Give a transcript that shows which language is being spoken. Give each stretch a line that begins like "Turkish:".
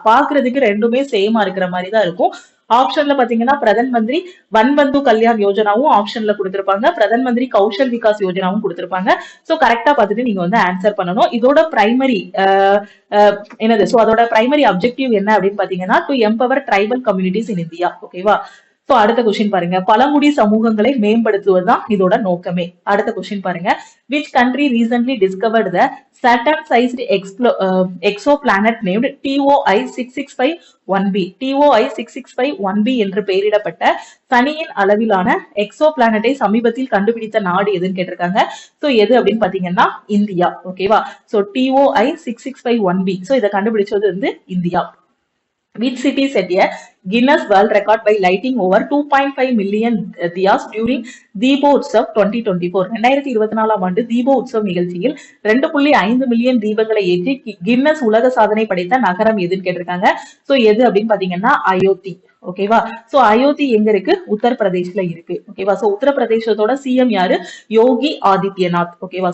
Tamil: பாக்குறதுக்கு ரெண்டுமே சேமா இருக்கிற மாதிரி தான் இருக்கும். ஆப்ஷன்ல பாத்தீங்கன்னா பிரதன் மந்திரி வன்பந்து கல்யாண் யோஜனாவும் ஆப்ஷன்ல கொடுத்திருப்பாங்க, பிரதன் மந்திரி கௌஷல் விகாஸ் யோஜனாவும் கொடுத்திருப்பாங்க. சோ கரெக்டா பார்த்துட்டு நீங்க வந்து ஆன்சர் பண்ணணும். இதோட பிரைமரி என்னது, சோ அதோட பிரைமரி அப்ஜெக்டிவ் என்ன அப்படின்னு பாத்தீங்கன்னா, to empower tribal communities in India. ஓகேவா? சோ அடுத்த கொஸ்டின் பாருங்க, பழங்குடி சமூகங்களை மேம்படுத்துவதுதான் இதோட நோக்கமே. அடுத்த கொஸ்டின் பாருங்க,
English: which country recently discovered the Saturn sized exoplanet named TOI 6651b?
Tamil: TOI 6651b என்று பெயரிடப்பட்ட சனியின் அளவிலான எக்ஸோ பிளானட்டை சமீபத்தில் கண்டுபிடித்த நாடு எதுன்னு கேட்டிருக்காங்க. சோ எது அப்படின்னு பாத்தீங்கன்னா இந்தியா. ஓகேவா? So TOI 6651b. சோ இதை கண்டுபிடிச்சது வந்து India.
English: Which city set a Guinness World Record by lighting over 2.5 million diyas during Deepotsav 2024?
Tamil: 2024ஆம் ஆண்டு தீபோ உற்சவ் நிகழ்ச்சியில் 2.5 மில்லியன் தீபங்களை ஏற்றி கின்னஸ் உலக சாதனை படைத்த நகரம் எதுன்னு கேட்டிருக்காங்க. சோ எது அப்படின்னு பாத்தீங்கன்னா அயோத்தி. ஓகேவா? சோ அயோத்தி எங்க இருக்கு? உத்தரப்பிரதேஷ்ல இருக்கு. ஓகேவா? சோ உத்தரப்பிரதேசத்தோட சிஎம் யாரு? யோகி ஆதித்யநாத். ஓகேவா?